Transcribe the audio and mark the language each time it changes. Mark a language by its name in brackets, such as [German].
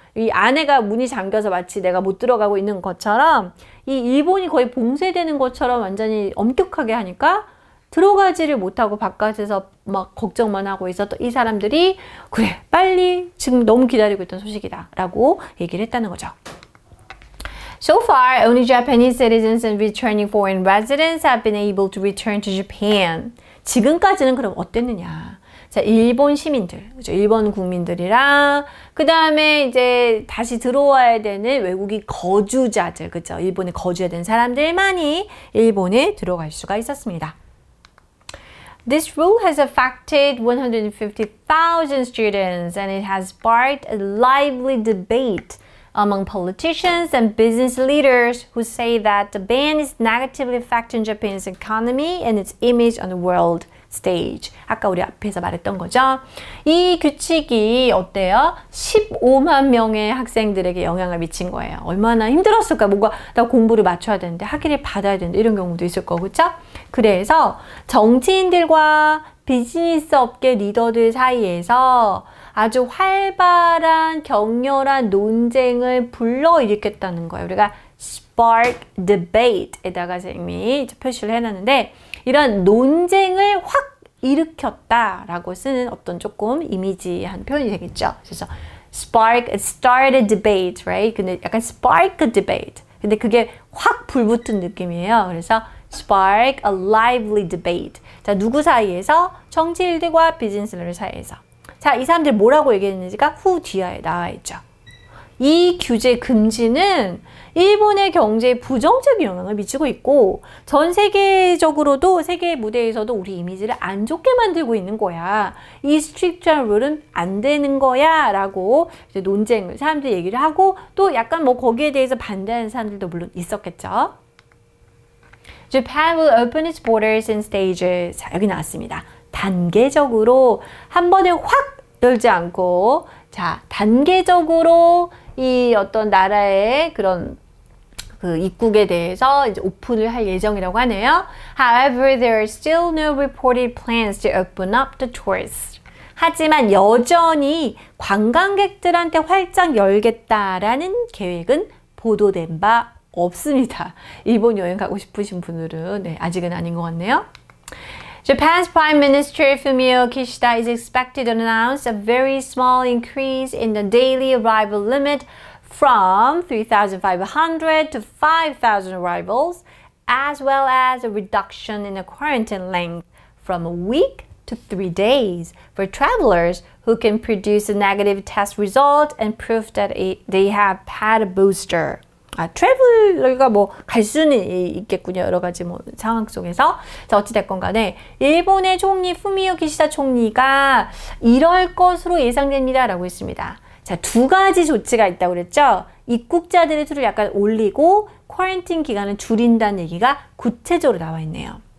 [Korean] 이 안에가 문이 잠겨서 마치 내가 못 들어가고 있는 것처럼 이 일본이 거의 봉쇄되는 것처럼 완전히 엄격하게 하니까 들어가지를 못하고 바깥에서 막 걱정만 하고 있었던 이 사람들이 그래 빨리 지금 너무 기다리고 있던 소식이다 라고 얘기를 했다는 거죠. [English] So far, only Japanese citizens and returning foreign residents have been able to return to Japan. [Korean] 지금까지는 그럼 어땠느냐? 자, 일본 시민들, 그죠? 일본 국민들이랑 그 다음에 이제 다시 들어와야 되는 외국인 거주자들, 그죠? 일본에 거주해야 되는 사람들만이 일본에 들어갈 수가 있었습니다. [English] This rule has affected 150,000 students and it has sparked a lively debate among politicians and business leaders who say that the ban is negatively affecting Japan's economy and its image on the world stage. [Korean] 아까 우리 앞에서 말했던 거죠. 이 규칙이 어때요? 15만 명의 학생들에게 영향을 미친 거예요. 얼마나 힘들었을까? 뭔가 나 공부를 맞춰야 되는데 학위를 받아야 되는데 이런 경우도 있을 거고, 그렇죠? 그래서 정치인들과 비즈니스 업계 리더들 사이에서 아주 활발한 격렬한 논쟁을 불러일으켰다는 거예요. 우리가 [English] spark debate [Korean] 에다가 이미 표시를 해놨는데 이런 논쟁을 확 일으켰다라고 쓰는 어떤 조금 이미지한 표현이 되겠죠. 그래서 [English] start a debate, right? [Korean] 근데 약간 [English] spark a debate. [Korean] 근데 그게 확 불붙은 느낌이에요. 그래서 [English] spark a lively debate. [Korean] 자, 누구 사이에서? 정치인들과 비즈니스들 사이에서. 자, 이 사람들 뭐라고 얘기했는지가 후 뒤에 나와 있죠. 이 규제 금지는 일본의 경제에 부정적인 영향을 미치고 있고 전 세계적으로도 세계 무대에서도 우리 이미지를 안 좋게 만들고 있는 거야. 이 스트릭트한 룰은 안 되는 거야 라고 이제 논쟁을 사람들이 얘기를 하고 또 약간 뭐 거기에 대해서 반대하는 사람들도 물론 있었겠죠. [English] Japan will open its borders in stages. [Korean] 자, 여기 나왔습니다. 단계적으로 한 번에 확 열지 않고 자, 단계적으로 이 어떤 나라의 그런 그 입국에 대해서 이제 오픈을 할 예정이라고 하네요. [English] However, there are still no reported plans to open up the tourists. [Korean] 하지만 여전히 관광객들한테 활짝 열겠다라는 계획은 보도된 바 없습니다. 일본 여행 가고 싶으신 분들은 네, 아직은 아닌 것 같네요. [English] Japan's Prime Minister Fumio Kishida is expected to announce a very small increase in the daily arrival limit from 3,500 to 5,000 arrivals, as well as a reduction in the quarantine length from a week to 3 days for travelers who can produce a negative test result and proof that they have had a booster. [Korean] traveler가 뭐 갈 수는 있겠군요. 여러 가지 뭐 상황 속에서. 자, 어찌됐건 간에 일본의 총리 푸미오 기시다 총리가 이럴 것으로 예상됩니다. 라고 했습니다. 자, 두 가지 조치가 있다고 그랬죠. 입국자들의 수를 약간 올리고 쿼런틴 기간을 줄인다는 얘기가 구체적으로 나와 있네요.